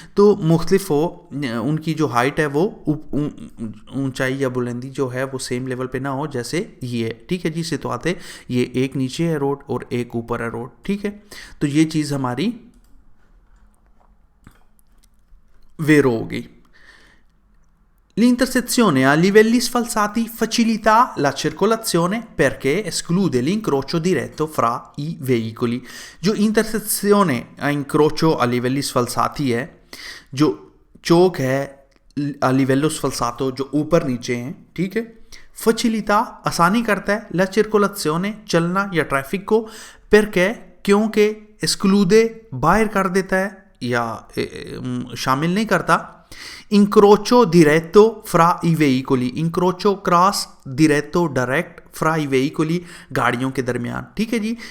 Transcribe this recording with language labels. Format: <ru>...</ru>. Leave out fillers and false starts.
<hi>तो मुख्तलिफ हो, उनकी जो हाइट है वो ऊंचाई या बुलंदी जो है वो सेम लेवल पे ना हो, जैसे ये, ठीक है जी। सितवाते ये एक नीचे है रोड और एक ऊपर है रोड, ठीक है। तो ये चीज़ हमारी वेरो होगी।</hi> <it>L'intersezione a livelli sfalsati facilita la circolazione perché esclude l'incrocio diretto fra i veicoli।</it> <hi>जो</hi> <it>intersezione a incrocio a livelli sfalsati</it> <hi>है, जो चौक है</hi> <it>a livello sfalsato</it> <hi>जो ऊपर नीचे हैं, ठीक है, facilita आसानी करता है,</hi> <it>la circolazione</it> <hi>चलना या ट्रैफिक को, perché क्योंकि esclude बाहर कर देता है या शामिल नहीं करता,</hi> <it>incrocio diretto fra i veicoli,</it> <hi>incrocio cross, diretto direct,</hi> <it>fra i veicoli</it> <hi>गाड़ियों के दरमियान, ठीक है जी।</hi>